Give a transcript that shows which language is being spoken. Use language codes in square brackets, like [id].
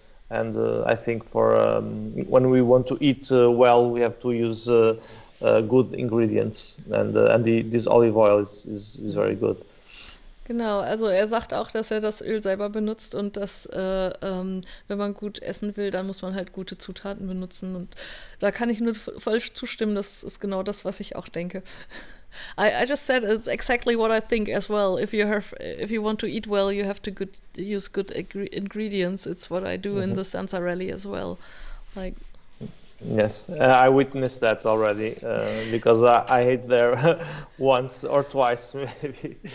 [en] And I think for when we want to eat well, we have to use good ingredients. And this olive oil is very good. [de] Genau, also er sagt auch, dass er das Öl selber benutzt und dass, wenn man gut essen will, dann muss man halt gute Zutaten benutzen. Und da kann ich nur voll zustimmen, das ist genau das, was ich auch denke. [en] I just said it's exactly what I think as well. If you want to eat well, you have to use good ingredients. It's what I do in the Zanzarelli as well. Like. Yes, I witnessed that already because I ate there once or twice maybe.